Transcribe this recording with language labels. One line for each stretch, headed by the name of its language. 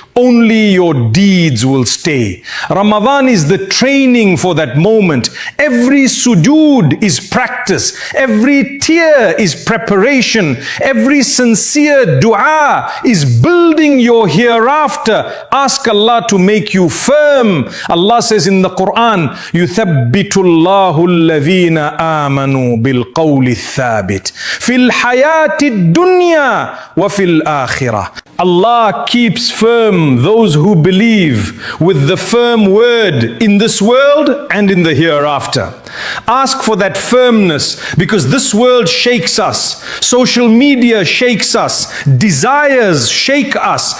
English: Only your deeds will stay. Ramadan is the training for that moment. Every sujood is practice. Every tear is preparation. Every sincere dua is building your hereafter. Ask Allah to make you firm. Allah says in the Quran,
Arabic: يُثَبِّتُ اللَّهُ الَّذِينَ آمَنُوا بِالْقَوْلِ الثَّابِتِ فِي الْحَيَاةِ الدُّنْيَا وَفِي الْآخِرَةِ.
English: Allah keeps firm those who believe with the firm word in this world and in the hereafter. Ask for that firmness, because this world shakes us. Social media shakes us. Desires shake us.